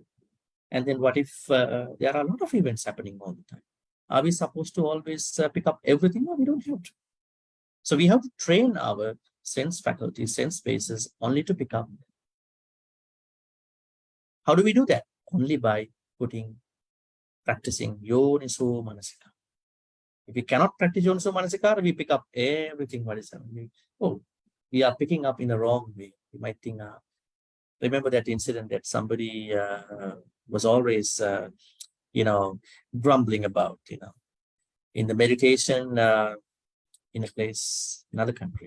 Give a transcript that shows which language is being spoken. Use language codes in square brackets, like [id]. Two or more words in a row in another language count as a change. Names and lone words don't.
[en] And then what if there are a lot of events happening all the time? Are we supposed to always pick up everything? No, we don't have to. So we have to train our sense faculties, sense spaces only to pick up. How do we do that? Only by practicing [pi] yoniso manasikara. [en] If we cannot practice [pi] yoniso manasikara, [en] we pick up everything what is happening. Oh, we are picking up in a wrong way. You might think, remember that incident that somebody was always, grumbling about, in the meditation in a place, another country.